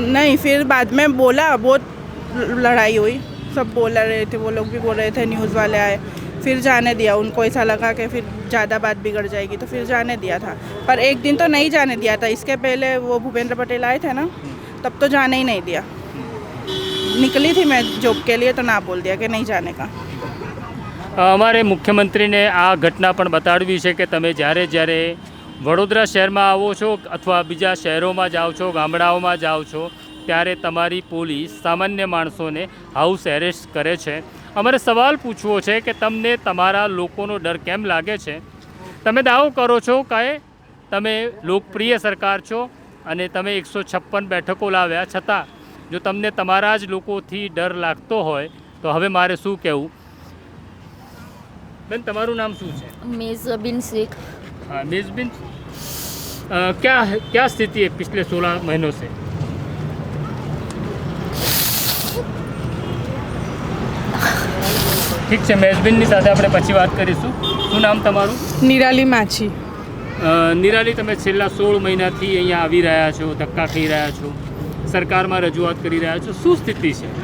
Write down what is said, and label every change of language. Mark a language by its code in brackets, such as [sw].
[hi] नहीं, फिर बाद में बोला, बहुत लड़ाई हुई, सब बोल रहे थे, वो लोग भी बोल रहे थे, न्यूज़ वाले आए, फिर जाने दिया. उनको ऐसा लगा कि फिर ज़्यादा बात बिगड़ जाएगी तो फिर जाने दिया था. पर एक दिन तो नहीं जाने दिया था, इसके पहले वो भूपेंद्र पटेल आए थे ना, तब तो जाने ही नहीं दिया. निकली थी मैं जॉब के लिए तो ना बोल दिया कि नहीं जाने का. [gu] અમારે મુખ્યમંત્રીને આ ઘટના પણ બતાડવી છે કે તમે જ્યારે જ્યારે વડોદરા શહેરમાં આવો છો અથવા બીજા શહેરોમાં જાઓ છો, ગામડાઓમાં જાઓ છો, ત્યારે તમારી પોલીસ સામાન્ય માણસોને હાઉસ એરેસ્ટ કરે છે. અમારે સવાલ પૂછવો છે કે તમને તમારા લોકોનો ડર કેમ લાગે છે? તમે દાવો કરો છો કે તમે લોકપ્રિય સરકાર છો અને તમે 156 બેઠકો લાવ્યા, છતાં જો તમને તમારા જ લોકોથી ડર લાગતો હોય તો હવે મારે શું કહેવું? બેન તમારું નામ શું છે? [hi] मेज़बिन शेख. हाँ मेज़बिन, क्या स्थिति है पिछले 16 महीनों से? [gu] ઠીક છે, મેઝબિનની સાથે આપણે પછી વાત કરીશું. શું નામ તમારું? નિરાલી માછી. નિરાલી, તમે છેલ્લા 16 મહિનાથી અહીંયા આવી રહ્યા છો, ધક્કા ખાઈ રહ્યા છો, સરકારમાં રજૂઆત કરી રહ્યા છો, શું સ્થિતિ છે?